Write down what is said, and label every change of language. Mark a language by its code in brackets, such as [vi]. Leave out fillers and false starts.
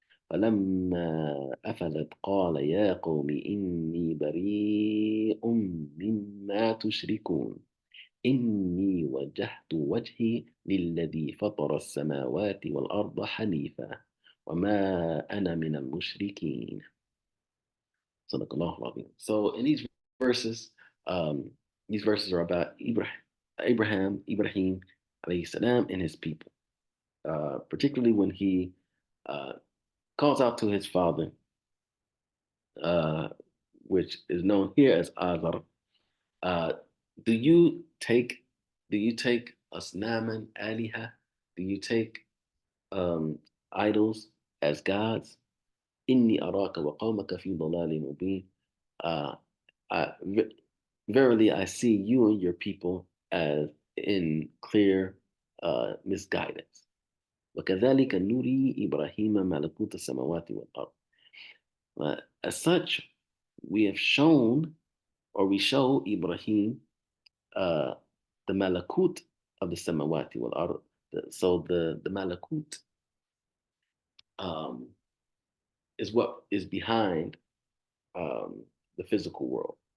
[ar] فلما أفلت قال يا قوم إني بريء مما تشركون إني وجهت وجهي للذي فطر السماوات والأرض حنيفا وما أنا من المشركين. صدق الله العظيم. [en] So in um, these verses are about Ibrahim, alayhi salam, and his people. Particularly when he uh, calls out to his father, uh, which is known here as Azar. Uh, do you take [ar] asnaman aliha? [en] Do you take um, idols as gods? [ar] Inni araka wa qawmaka fi dalalin mubin. [en] Uh, Verily, I see you and your people as in clear misguidance. [ar] وكذلك نري إبراهيم ملكوت السماوات والأرض. [en] As such, we have shown, or we show Ibrahim uh, the malakut of the [ar] samawati wal ard. [en] So the malakut um, is what is behind the physical world.